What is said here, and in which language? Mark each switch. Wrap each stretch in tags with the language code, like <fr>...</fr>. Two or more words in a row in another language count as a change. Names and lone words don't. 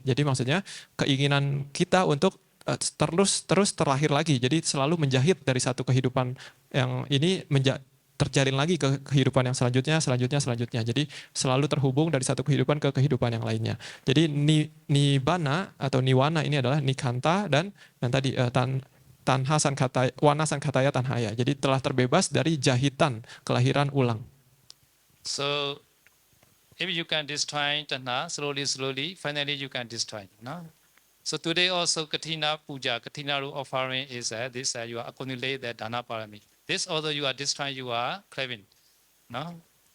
<id>Jadi maksudnya keinginan kita untuk terus terlahir lagi. Jadi selalu menjahit dari satu kehidupan yang ini terjalin lagi ke kehidupan yang selanjutnya. Jadi selalu terhubung dari satu kehidupan ke kehidupan yang lainnya. Jadi nibbana atau niwana ini adalah nikanta dan yang tadi</id> <pi>tanha sankhataya, wana sankhataya tanhaya.</pi> <id>Jadi telah terbebas dari jahitan kelahiran ulang.</id> <en>So if you can destroy tanha slowly, finally you can destroy. No? So today also Kathina Puja, Kathina offering is this you accumulate the</en> <pi>dana parami.</pi> <en>This although you are destroying, you are craving.</en>